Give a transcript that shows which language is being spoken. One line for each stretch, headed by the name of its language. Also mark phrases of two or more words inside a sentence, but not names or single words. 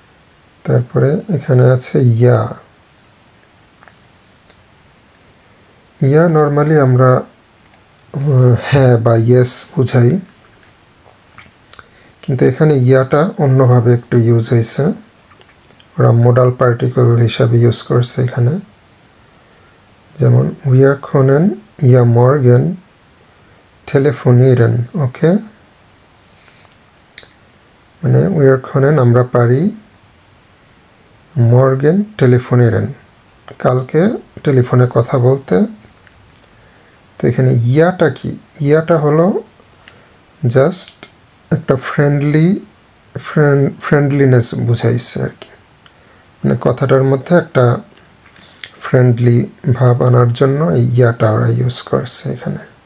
Bangla: তারপরে এখানে আছে ইয়া। ইয়া নর্মালি আমরা হ্যাঁ বা ইয়েস বুঝাই, কিন্তু এখানে ইয়াটা অন্যভাবে একটু ইউজ হয়েছে, ওরা
English: modal particle
Bangla: হিসাবে ইউজ করছে এখানে।
German: যেমন wir können ja morgen telefonieren,
Bangla: ওকে, মানে
German: wir können
Bangla: আমরা পারি,
German: morgen telefonieren
Bangla: কালকে টেলিফোনে কথা বলতে। তো এখানে ইয়াটা কি, ইয়াটা হলো জাস্ট একটা ফ্রেন্ডলিনেস বুঝাইছে আর কি, মানে কথাটার মধ্যে একটা ফ্রেন্ডলি ভাব আনার জন্য এই ইয়াটা ওরা ইউজ করছে এখানে।